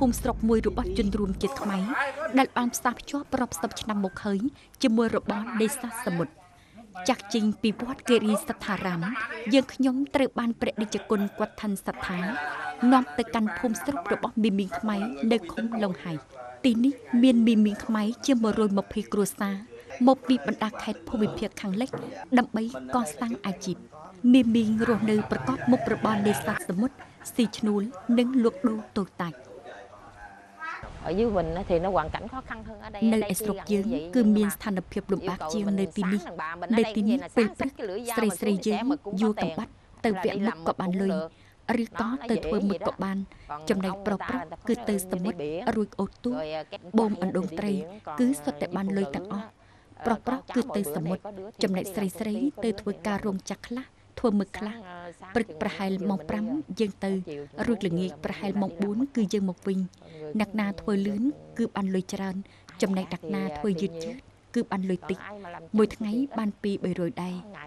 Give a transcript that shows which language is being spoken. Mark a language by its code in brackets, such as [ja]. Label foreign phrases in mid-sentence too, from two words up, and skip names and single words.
[km] មិស្រុកមួយរបស់ជនរួមជាតិខ្មែរដែលបានផ្សារភ្ជាប់រាប់សិបឆ្នាំមកហើយជាមួយរបបនេសាទសមុទ្រចាក់ចេញពីវត្តគិរីសត្ថារាមយើងខ្ញុំត្រូវបានព្រះរាជគុណគាត់ឋានសត្ថានាំទៅកាន់ភូមិស្រុករបស់មីមីងខ្មែរនៅឃុំឡុងហៃទីនេះមានមីមីងខ្មែរជា120គ្រួសារមកពីបណ្ដាខេត្តភូមិភាគខាងលិចដើម្បីកសាងអាជីពមីមីងរស់នៅប្រកបមុខរបរនេសាទសមុទ្រស៊ីឈ្នួលនិងលក់ដូរតូចតាច [vi] ở dưới mình thì nó hoàn cảnh khó khăn hơn ở đây [km] នៅឯស្រុកយើងគឺមានស្ថានភាពលំបាកជាងនៅទីនេះនៅទីនេះពេលព្រឹកស្រីយើងយួរកំបាត់ទៅវគ្គមុខក៏បាន លុយឬក៏ទៅធ្វើមុខក៏បានចំណែកប្រុសគឺទៅសមុទ្ររួចអូសទូបូមអណ្ដូងត្រីគឺសុទ្ធតែបានលុយទាំងអស់ប្រុសគឺទៅសមុទ្រចំណែកស្រីទៅធ្វើការរោងចក្រខ្លះធ្វើមើលខ្លះព្រឹកប្រហែលម៉ោង5យើងទៅរួចល្ងាចប្រហែលម៉ោង4គឺយើងមកវិញអ្នកណាធ្វើលឿនគឺបានលុយច្រើនចំណែកអ្នកណាធ្វើយឺតគឺបានលុយតិចមួយថ្ងៃបាន200-300ដែរ